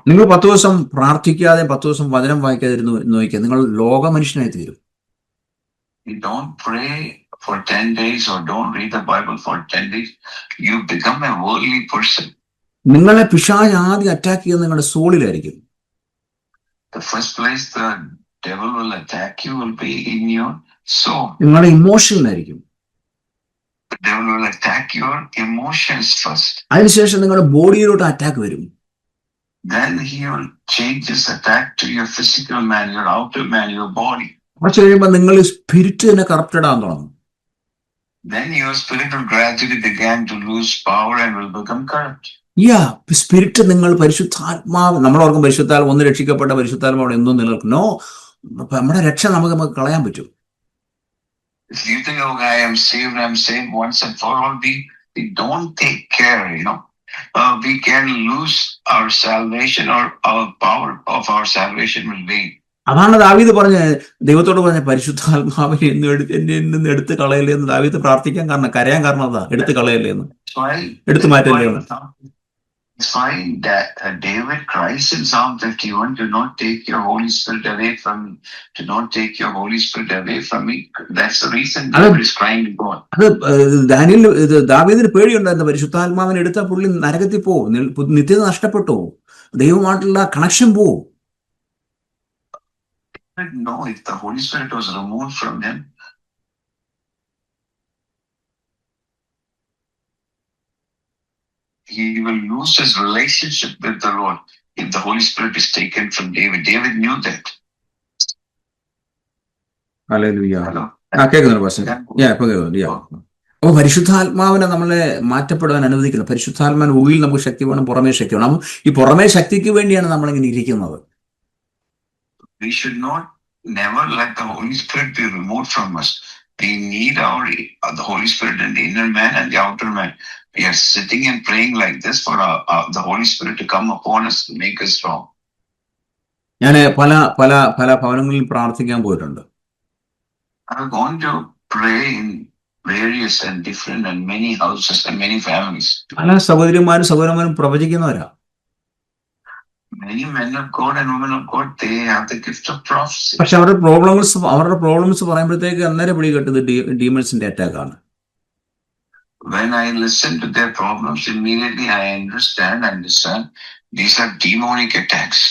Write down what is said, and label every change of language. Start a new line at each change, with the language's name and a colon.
Malayalam: നിങ്ങൾ 10 ദിവസം പ്രാർത്ഥിക്കാതെ 10 ദിവസം വചനം വായിക്കാതിരുന്നു നോക്കിയാൽ നിങ്ങൾ ലോക മനുഷ്യനായി തീരും.
English: We don't pray for 10 days or don't read the Bible for 10 days, you become a worldly person.
Malayalam: നിങ്ങളെ പിശാച് ആദ്യം അറ്റാക്ക് ചെയ്യുന്നത് നിങ്ങളുടെ സോളിലായിരിക്കും.
English: The first place the devil will attack you will be in your soul.
Malayalam: നിങ്ങളുടെ ഇമോഷനിലായിരിക്കും.
English: The devil will attack your emotions first.
Malayalam: അതിനുശേഷം നിങ്ങളുടെ ബോഡിയിലോട്ട് attack വരും.
English: Then he will change his attack to your physical man, your outer man, your body.
Malayalam: കുറച്ച് കഴിയുമ്പോൾ നിങ്ങൾ spirit തന്നെ corrupted ആകാൻ തുടങ്ങും.
English: Then your spirit will gradually begin to lose power and will become corrupt.
Malayalam: Spirit നിങ്ങൾ പരിശുദ്ധാത്മാവ്, നമ്മളോർക്കും പരിശുദ്ധാത്മ ഒന്ന് രക്ഷിക്കപ്പെട്ട പരിശുദ്ധാത്മാവ് എന്നും നിലനിൽക്കും. നമ്മുടെ രക്ഷ നമുക്ക് കളയാൻ പറ്റും.
English: If you think, oh, I'm saved once and for all, we don't take care, we can lose our salvation or our power of our salvation will be.
Malayalam: അതാണ് ദാവീദ് പറഞ്ഞ, ദൈവത്തോട് പറഞ്ഞ പരിശുദ്ധാത്മാവിനെ എന്നെ എടുത്ത് കളയല്ലേ എന്ന് ദാവീദ് പ്രാർത്ഥിക്കാൻ കാരണം, കരയാൻ കാരണം അതാ, എടുത്ത് കളയല്ലേ എന്ന്, എടുത്തു മാറ്റല്ലേ എന്ന്.
English: It's fine that David cries in Psalm 51, do not take your Holy Spirit away from me. Do not take your Holy Spirit away from me. That's the reason David is crying to God.
Malayalam: അത് ദാവീദിന് പേടിയുണ്ടായിരുന്നു, പരിശുദ്ധാത്മാവിനെ എടുത്ത പുള്ളി നരകത്തിൽ പോവും, നിത്യത നഷ്ടപ്പെട്ടു, ദൈവമായിട്ടുള്ള കണക്ഷൻ പോവും.
English: No, if the Holy Spirit was removed from him, he will lose his relationship with the Lord if the Holy Spirit is taken from David. David knew that.
Malayalam: Hallelujah. കേൾക്കുന്നുണ്ട് പാസ്റ്റർ? ഇപ്പൊ കേൾക്കുന്നുണ്ട്. അപ്പൊ പരിശുദ്ധാത്മാവിനെ നമ്മളെ മാറ്റപ്പെടാൻ അനുവദിക്കണം. പരിശുദ്ധാത്മാവിന് ഉള്ളിൽ നമുക്ക് ശക്തി വേണം, പുറമേ ശക്തി വേണം. ഈ പുറമേ ശക്തിക്ക് വേണ്ടിയാണ് നമ്മളിങ്ങനെ ഇരിക്കുന്നത്.
English: We should never let the Holy Spirit be removed from us. We need the Holy Spirit in the inner man and the outer man. We are sitting and praying like this for the Holy Spirit to come upon us and make us strong.
Malayalam: ഞാൻ പല പല പല ഭവനങ്ങളിൽ പ്രാർത്ഥിക്കാൻ പോയിട്ടുണ്ട്.
English: I've gone to pray in various and different and many houses and many families.
Malayalam: പല സഹോദരന്മാരും പ്രവചിക്കുന്നവരാ.
English: Many men of God and women of God, they have the gift of prophecy.
Malayalam: പക്ഷെ അവരുടെ പ്രോബ്ലംസ് പറയുമ്പോഴത്തേക്ക് അന്നേരം പിടികെട്ടത് ഡീമൺസിന്റെ അറ്റാക്ക് ആണ്.
English: When I listen to their problems, immediately I understand these are demonic attacks.